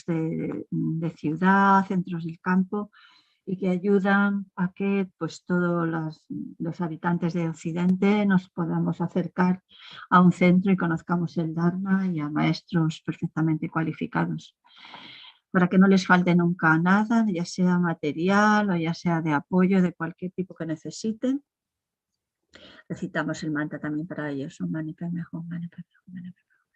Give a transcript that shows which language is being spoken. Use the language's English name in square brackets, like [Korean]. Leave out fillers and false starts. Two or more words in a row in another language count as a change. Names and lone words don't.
[Spanish] de ciudad, centros del campo, y que ayudan a que pues, todos los habitantes de Occidente nos podamos acercar a un centro y conozcamos el Dharma y a maestros perfectamente cualificados, para que no les falte nunca nada, ya sea material o ya sea de apoyo de cualquier tipo que necesiten. Recitamos el mantra también para ellos. [Sanskrit] ॐ मणि पद्मे हूँ, मणि पद्मे हूँ, मणि पद्मे हूँ.